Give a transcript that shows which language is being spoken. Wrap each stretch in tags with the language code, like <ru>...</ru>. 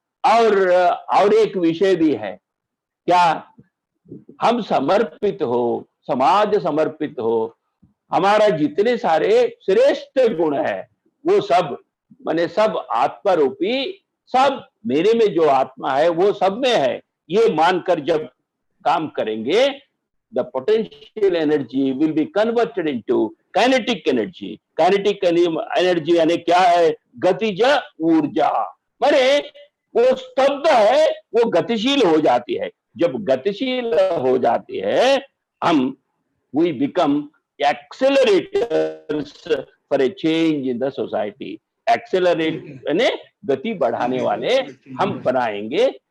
<hi>और एक विषय भी है, क्या हम समर्पित हो, समाज समर्पित हो, हमारा जितने सारे श्रेष्ठ गुण है वो सब माने सब आत्मा रूपी, सब मेरे में जो आत्मा है वो सब में है, ये मानकर जब काम करेंगे,</hi> <en>the potential energy will be converted into kinetic energy.</en> <hi>Kinetic energy यानी क्या है? गतिज ऊर्जा। माने वो स्तब्ध है, वो गतिशील हो जाती है। जब गतिशील हो जाती है, हम</hi> <en>we become accelerators for a change in the society.</en> <hi>Accelerate यानी गति बढ़ाने वाले हम बनाएंगे।</hi>